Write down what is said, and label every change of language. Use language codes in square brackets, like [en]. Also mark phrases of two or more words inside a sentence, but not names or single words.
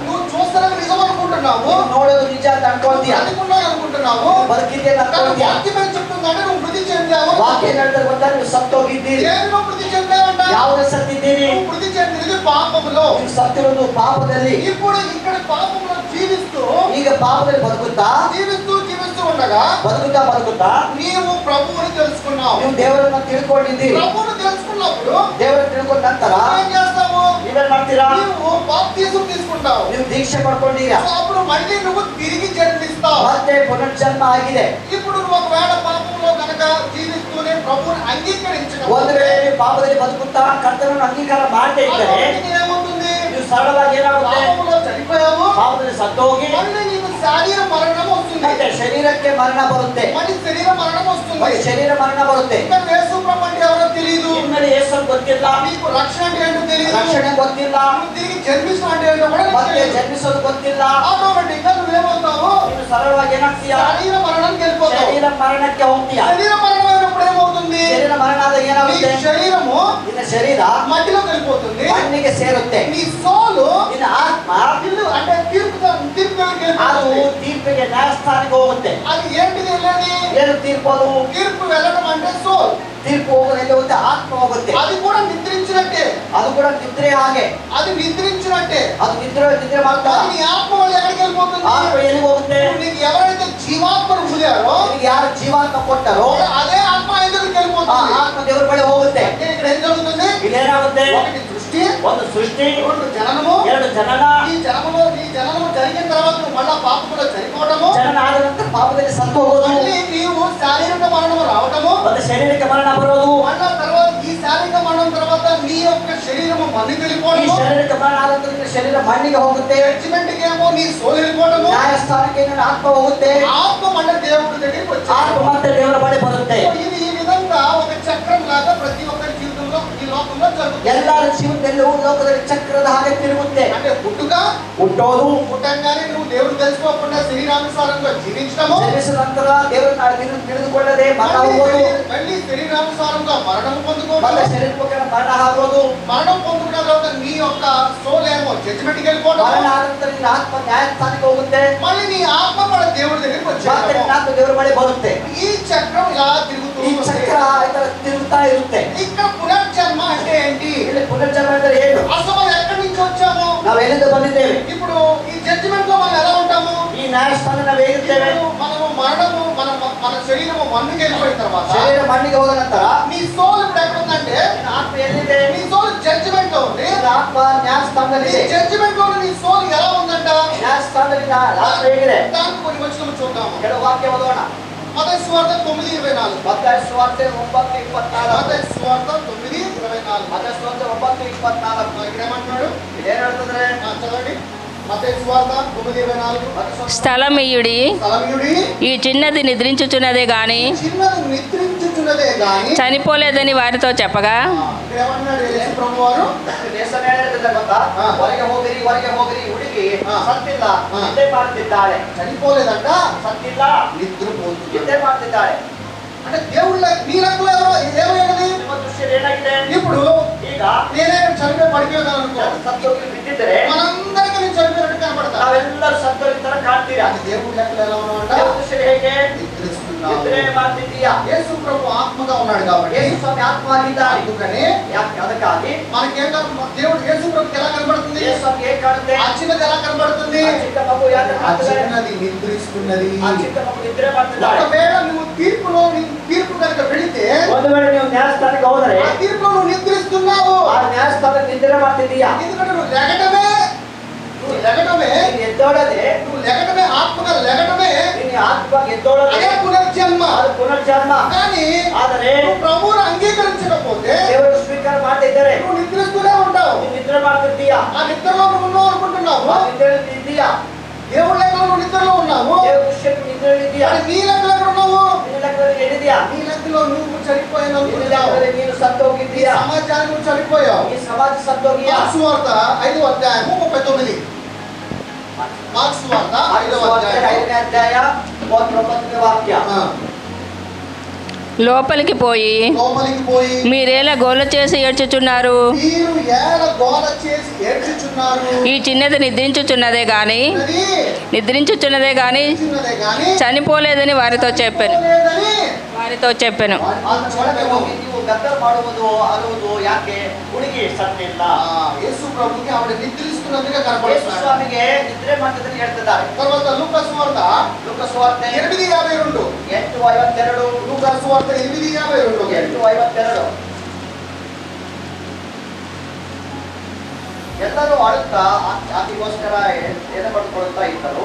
[kn] ನೋಡೋದು ನಿಜ ಅಂತ ಅನ್ಕೊಂತೀಯ, ಬದುಕಿದ್ದೆ ವಾಕ್ಯ ಹೇಳ್ತಾರೆ ಗೊತ್ತಾ? ನೀವು ಸತ್ತೋಗಿದ್ದೀರಿ. ಯಾವುದೇ ಸತ್ತಿದ್ದೀರಿ? ನೀವು ಸತ್ತಿರೋದು ಪಾಪದಲ್ಲಿ. ಈಗ ಪಾಪದಲ್ಲಿ ಬದುಕುತ್ತಾ ಬದುಕುತ್ತಾ [te] ನೀವು ప్రభువుని తెలుసుకున్నావు. [kn] ನೀವು ದೇವರನ್ನ ತಿಳ್ಕೊಂಡಿದ್ದೀರಿ. [te] ప్రభువుని తెలుసుకున్నప్పుడు [kn] ದೇವರನ್ನ ತಿಳ್ಕೊಂಡ ನಂತರ [te] ఏం చేస్తాము? [kn] ನೀವೇನ್ ಮಾಡ್ತೀರಾ? [te] ನೀವು ಬಾಪ್ತಿಸಂ తీసుకుంటావు. [kn] ನೀವು ದೀಕ್ಷೆ ಪಡ್ಕೊಂಡಿರಾ. [te] అప్పుడు మళ్ళీ నువ్వు తిరిగి జన్మిస్తావు. [kn] ಮತ್ತೆ పునర్జన్మ ಆಗಿದೆ. [te] ఇప్పుడు నువ్వు ఒకవేళ పాపంలో కనుక జీవిస్తూనే ప్రభువుని అంగీకరించకపోతే, [kn] ಒಂದು ವೇಳೆ ನೀವು ಪಾಪದಲ್ಲಿ ಬದುಕುತ್ತಾ ಕರ್ತನನ್ನು ಅಂಗೀಕಾರ ಮಾಡದೇ ಇದ್ದರೆ [te] ఏమవుతుంది? [kn] ನೀವು ಸರಳವಾಗಿ ಏನಾಗುತ್ತೆ? [te] పాపంలో చనిపోయావు, [kn] ಪಾಪದಲ್ಲಿ ಸತ್ತೋಗಿ [te] మళ్ళీ నీకు శారీర మరణం వస్తుంది. [kn] ಮತ್ತೆ ಶರೀರಕ್ಕೆ ಮರಣ ಬರುತ್ತೆ. [te] మళ్ళీ శరీర మరణం వస్తుంది. [kn] ಮತ್ತೆ ಶರೀರ ಮರಣ ಬರುತ್ತೆ. [te] ఇంకా యేసు ప్రభు అంటే ఎవరో తెలియదు. [kn] ಇನ್ಮೇಲೆ ಯೇಸು ಗೊತ್ತಿಲ್ಲ, [te] నీకు రక్షణ అంటే ఏంటో తెలియదు, [kn] ರಕ್ಷಣೆ ಗೊತ್ತಿಲ್ಲ, [te] నువ్వు తిరిగి జన్మించడం అంటే ఏంటో కూడా నీకు [kn] ಮತ್ತೆ [te] తెలియదు. [kn] ಜನ್ಮಿಸೋದು ಗೊತ್ತಿಲ್ಲ. [te] ఆటోమేటిక్ గా నువ్వేమవుతావు? [kn] ನೀನು ಸರಳವಾಗಿ ಏನಾಗ್ತೀಯಾ? [te] శరీర మరణానికి వెళ్ళిపోతావు. [kn] ಶರೀರ ಮರಣಕ್ಕೆ ಹೋಗ್ತೀಯಾ. [te] శరీర మరణం అయినప్పుడు ఏమవుతుంది? [kn] ಶರೀರ ಮರಣ ಆದಾಗ [te] నీ [kn] ಏನಾಗುತ್ತೆ? [te] శరీరము [kn] ನಿನ್ನ ಶರೀರ [te] మట్టిలోకి వెళ్ళిపోతుంది. [kn] ಮಣ್ಣಿಗೆ ಸೇರುತ್ತೆ. [te] నీ సోలు [kn] ನಿನ್ನ ಆತ್ಮ [te] ఇల్లు అంటే తీర్పు దగ్గరికి [kn] ಅದು [te] వెళ్ళిపోతుంది. [kn] ತೀರ್ಪಿಗೆ ನ್ಯಾಯಸ್ಥಾನಕ್ಕೆ ಹೋಗುತ್ತೆ. [te] అది ఏంటిది వెళ్ళేది? [kn] ಏನು ತೀರ್ಪು ಅದು? [te] తీర్పు వెళ్ళడం అంటే సోల్. [kn] ತೀರ್ಪು ಹೋಗೋದು ಎಲ್ಲಿ ಹೋಗುತ್ತೆ? ಆತ್ಮ ಹೋಗುತ್ತೆ. [te] అది కూడా నిద్రించినట్టే. [kn] ಅದು ಕೂಡ ನಿದ್ರೆ ಹಾಗೆ. [te] అది నిద్రించినట్టే. [kn] ಅದು ನಿದ್ರೆ ಮಾಡ್ತಾ [te] అది నీ ఆత్మ వల్ల ఎక్కడికి వెళ్ళిపోతుంది? [kn] ಆತ್ಮ ಎಲ್ಲಿಗೆ ಹೋಗುತ್ತೆ? [te] నీకు ఎవరైతే జీవాత్మను వదిలారో [kn] ನಿನಗೆ ಯಾರು ಜೀವಾತ್ಮ ಕೊಟ್ಟರೋ [te] అదే ఆత్మ ఆయన దగ్గరికి [kn] ಆ [te] వెళ్ళిపోతుంది. [kn] ಆತ್ಮ ದೇವರ ಬಳಿ ಹೋಗುತ್ತೆ. [te] అంటే ఇక్కడ ఏం జరుగుతుంది? [kn] ಇಲ್ಲೇನಾಗುತ್ತೆ? [te] ఒకటి సృష్టి, [kn] ಒಂದು ಸೃಷ್ಟಿ, [te] రెండు జననము. [kn] ಎರಡು ಜನನ. [te] ఈ జననము జరిగిన తర్వాత నువ్వు మళ్ళా పాపంలో చనిపోవటము, [kn] ಜನನ ಆದ ನಂತರ ಪಾಪದಲ್ಲಿ ಸತ್ತು ಹೋಗೋದು, [te] మళ్ళీ నీవు శారీరక మరణము రావటము, [kn] ಒಂದು ಶರೀರಕ್ಕೆ ಮರಣ ಬರೋದು, [te] మళ్ళా తర్వాత ఈ శారీరక మరణం తర్వాత నీ యొక్క శరీరము మన్నుకి [kn] ಈ [te] వెళ్ళిపోవటము, [kn] ಶರೀರಕ್ಕೆ ಮರಣ ಆದ ನಂತರ ನಿನ್ನ ಶರೀರ ಮಣ್ಣಿಗೆ ಹೋಗುತ್ತೆ. [te] జడ్జిమెంట్ ఏమో నీ సోల్ వెళ్ళిపోవటము, [kn] ನ್ಯಾಯಸ್ಥಾನಕ್ಕೆ ನಿನ್ನ ಆತ್ಮ ಹೋಗುತ್ತೆ. [te] ఆత్మ మళ్ళీ దేవుడి దగ్గరికి [kn] ಆತ್ಮ [te] వచ్చాడు. [kn] ಮತ್ತೆ ದೇವರ ಬಳಿ ಬರುತ್ತೆ. [te] ఇది ఈ విధంగా ఒక చక్రం లాగా ప్రతి ఒక్కరి జీవితంలో ఈ లోకంలో జరుగుతుంది. [kn] ಎಲ್ಲರ ಜೀವನದಲ್ಲೂ ಲೋಕದಲ್ಲಿ ಚಕ್ರದ ಹಾಗೆ ತಿರುಗುತ್ತೆ. [te] అంటే పుట్టుక, [kn] ಹುಟ್ಟೋದು, [te] పుట్టంగానే నువ్వు దేవుడు తెలుసుకోకుండా శరీరానుసారంగా జీవించడము, [kn] ಜನಿಸಿದ ನಂತರ ದೇವರನ್ನು ತಿಳಿದುಕೊಳ್ಳದೆ ಮರಣ ಹೋಗೋದು, [te] మళ్ళీ శరీరానుసారంగా మరణం పొందుకోవడం, [kn] ಮತ್ತೆ ಶರೀರಕ್ಕೆ ಮರಣ ಆಗೋದು, [te] మరణం పొందుకున్న తర్వాత నీ యొక్క సోల్ ఏమో జడ్జిమెంట్కి వెళ్ళిపోవడం, [kn] ಮರಣ ಆದ ನಂತರ ನಿನ್ನ ಆತ್ಮ ನ್ಯಾಯಸ್ಥಾನಕ್ಕೆ ಹೋಗುತ್ತೆ. [te] మళ్ళీ నీ ఆత్మ మన దేవుడి దగ్గరికి [kn] ಮತ್ತೆ [te] వచ్చేది. [kn] ನಿನ್ನ ಆತ್ಮ ದೇವರ ಬಳಿ ಬರುತ್ತೆ. [te] ఈ చక్రం ఇలా తిరుగుతూ [kn] ಈ [te] ఉంటుంది. [kn] ಚಕ್ರ ಈ ತರ ತಿರುಗ್ತಾ ಇರುತ್ತೆ. [te] ఇక్కడ పునర్జన్మ అంటే ఏంటి? [kn] ಇಲ್ಲಿ పునర్జನ್ಮ ಅಂದ್ರೆ ಏನು? [te] అసలు మనం ఎక్కడి నుంచి వచ్చాము? [kn] ನಾವು ಎಲ್ಲಿಂದ ಬಂದಿದ್ದೇವೆ? [te] ఇప్పుడు ఈ జడ్జిమెంట్ లో మనం ఎలా ఉంటాము? [kn] ಈ ನ್ಯಾಯಸ್ಥಾನ ನಾವು ಹೇಗಿರ್ತೇವೆ? [te] ఇప్పుడు మనము మరణము మన శరీరము మన్నుకి వెళ్ళిపోయిన తర్వాత [kn] ಶರೀರ ಮಣ್ಣಿಗೆ ಹೋದ ನಂತರ [te] నీ సోల్ ఇప్పుడు ఎక్కడ ఉందంటే, [kn] ನಿನ್ನ ಆತ್ಮ ಎಲ್ಲಿದೆ? [te] నీ సోల్ జడ్జిమెంట్ లో ఉంది. [kn] ನಿನ್ನ ಆತ್ಮ ನ್ಯಾಯಸ್ಥಾನದಲ್ಲಿ [te] నీ [kn] ಇದೆ. [te] జడ్జిమెంట్ లో నీ సోల్ ఎలా ఉందంట? [kn] ನ್ಯಾಯಸ್ಥಾನದಲ್ಲಿ ಆತ್ಮ ಹೇಗಿದೆ? [te] దానికి కొన్ని వచనాలు చూద్దాము. [kn] ಕೆಲವು ವಾಕ್ಯ ಓದೋಣ. [te] మత్తయి సువార్త 9:24. [kn] ಮತ್ತಾಯ ಸುವಾರ್ತೆ 9:24. [te] మత్తయి సువార్త 9:24. [kn] ಮತ್ತಾಯ ಸುವಾರ್ತೆ 9:24. [te] ఇక్కడ ఏమంటున్నాడు? [kn] ಏನ್ ಹೇಳ್ತಂದ್ರೆ? [te] చదవండి. మత్తయి సువార్త 9:24. స్థలమియుడి స్థలమియుడి ఈ చిన్నది నిద్రించుచున్నదే గాని చిన్నది నిద్రించుచున్నదే గాని చనిపోలేదని వారితో చెప్పగా, ఇక్కడ ఏమంటున్నాడు యేసు ప్రభువారు? [kn] ದೇಶನ ಹೇಳಿದ್ರೆ ಗೊತ್ತಾ? ಹೊರಗೆ ಹೋಗಿರಿ ಹುಡುಗಿ ಸತ್ತಿಲ್ಲ, ನಿದ್ದೆ ಮಾಡ್ತಿದ್ದಾಳೆ. [te] చనిపోలేదంట, [kn] ಸತ್ತಿಲ್ಲ, [te] నిద్రపోతుంది. [kn] ನಿದ್ದೆ ಮಾಡ್ತಿದ್ದಾಳೆ. [te] అంటే దేవుళ్ళ నీ లెక్కలో ఏమైనది? [kn] ನಿಮ್ಮ ದೃಷ್ಟಿಯಲ್ಲಿ ಏನಾಗಿದೆ? [te] ఇప్పుడు [kn] ಈಗ [te] నేనే చనిపోయి పడిపోయాను అనుకో, [kn] ಸತ್ತೋಗಿ ಬಿದ್ದಿದ್ರೆ [te] మనందరికీ నేను చనిపోయినట్టు కనపడతా. [kn] ನಾವೆಲ್ಲರೂ ಸತ್ತೋಗಿ ತರ ಕಾಣ್ತೀರಾ. [te] అది దేవుడి లెక్కలో ఎలా ఉన్నామంట? [kn] ದೇವರ ದೃಷ್ಟಿಯಲ್ಲಿ ಹೇಗೆ? [te] నిద్రిస్తున్నావు. [kn] ನಿದ್ರೆ ಮಾಡ್ತಿದ್ದೀಯಾ? [te] యేసు ప్రభు ఆత్మగా ఉన్నాడు కాబట్టి [kn] ಯೇಸು ಸ್ವಾಮಿ ಆತ್ಮ ಆಗಿದ್ದಾನೆ. [te] అందుకని [kn] ಯಾಕೆ? ಅದಕ್ಕಾಗಿ [te] మనకేం దేవుడు యేసు ప్రభుకి ఎలా కనబడుతుంది? [kn] ಯೇಸು ಸ್ವಾಮಿ ಹೇಗೆ ಕಾಣುತ್ತೆ? [te] ఆ చిన్నది ఎలా కనబడుతుంది? [kn] ಆ ಚಿಕ್ಕ ಮಗು ಯಾಕೆ [te] ఆ [kn] ಕಾಣ್ತದೆ? [te] చిన్నది నిద్రిస్తున్నది. [kn] ಆ ಚಿಕ್ಕ ಮಗು ನಿದ್ರೆ ಮಾಡ್ತಿದ್ದಾಳೆ. [te] ఒకవేళ నువ్వు తీర్పు కనుక వెళితే [kn] ಒಂದು ವೇಳೆ ನೀವು ನ್ಯಾಯಸ್ಥಾನಕ್ಕೆ ಹೋದರೆ [te] ఆ తీర్పులో నువ్వు నిద్రిస్తున్నావు. [kn] ಆ ನ್ಯಾಯಸ್ಥಾನಕ್ಕೆ ನಿದ್ರೆ ಮಾಡ್ತಿದ್ದೀಯಾ? [te] ఎందుకంటే నువ్వు లెగటమే [kn] ನೀನು ಎದ್ದೋಳದೆ, [te] నువ్వు లెగటమే ఆత్మగా లెగటమే [kn] ನೀನು ಆತ್ಮ ಎದ್ದೋಳದೆ [te] అదే పునర్జన్మ. [kn] ಅದು పునర్జನ್ಮ. [te] కానీ [kn] ಆದರೆ [te] నువ్వు ప్రభువును అంగీకరించకపోతే [kn] ದೇವರು ಸ್ವೀಕಾರ ಮಾಡ್ತಿದ್ದಾರೆ. [te] నువ్వు నిద్రిస్తూనే ఉంటావు. [kn] ನೀನು ನಿದ್ರೆ ಮಾಡ್ತಿದ್ದೀಯಾ? [te] ఆ నిద్రలో నువ్వు ఉన్నావు అనుకుంటున్నావు. [kn] ಆ ನಿದ್ರೆಯಲ್ಲಿ ಇದ್ದೀಯಾ? [te] దేవుడి లెక్కలో నువ్వు నిద్రలో ఉన్నావు. [kn] ದೇವರ ದೃಷ್ಟಿಯಲ್ಲಿ ನಿದ್ರೆಯಲ್ಲಿ ಇದ್ದೀಯಾ? [te] మరి నీ లెక్కలో ఎక్కడ ఉన్నావు? [kn] ನಿನ್ನ ಲೆಕ್ಕದಲ್ಲಿ ಎಲ್ಲಿದ್ದೀಯಾ? [te] నీ లెక్కలో నువ్వు చనిపోయావు [kn] ನಿನ್ನ [te] అనుకుంటున్నావు. [kn] ಲೆಕ್ಕದಲ್ಲಿ ನೀನು ಸತ್ತು [te] ఈ [kn] ಹೋಗಿದ್ದೀಯಾ? [te] సమాజానికి నువ్వు చనిపోయావు. [kn] ಈ ಸಮಾಜ ಸತ್ತು ಹೋಗಿಯಾ? [te] మార్క్స్ వార్త 5:39. మార్క్స్ వార్త 5:39. [kn] 5ನೇ ಅಧ್ಯಾಯ 39ನೇ ವಾಕ್ಯ. [te] లోపలికి పోయి లోపలికి పోయి మీరేలా గోల చేసి ఏడ్చుచున్నారు? మీరు ఏల గోల చేసి ఏడ్చుచున్నారు. ఈ చిన్నది నిద్రించుచున్నదే గాని చిన్నదే గాని చనిపోలేదని వారితో చెప్పాను. [kn] ಒಳಗೆ ಹೋಗಿ ನೀವು ಗದ್ದಲ ಮಾಡುವುದು ಅಳುವುದು ಯಾಕೆ? ಹುಡುಗಿ ಸತ್ತಿಲ್ಲ. [te] యేసు ప్రభుకి ఆవిడ నిద్రిస్తున్నట్టుగా [kn] ಯೇಸು [te] కనపడుతుంది. [kn] ಸ್ವಾಮಿಗೆ ನಿದ್ರೆ ಮಾಡ್ತಿದ್ರೆ ಹೇಳ್ತಿದ್ದಾರೆ. [te] తర్వాత లూకాసు వార్త [kn] ಲೂಕಾಸ್ ವಾರ್ತೆ 8:52. 8:52. [te] లూకాసు వార్త 8:52. 8:52. [kn] ಎಲ್ಲರೂ ಅಳುತ್ತಾ ಆಕೆಗೋಸ್ಕರ ಎದೆ ಪಡ್ಕೊಳ್ತಾ ಇದ್ದರು.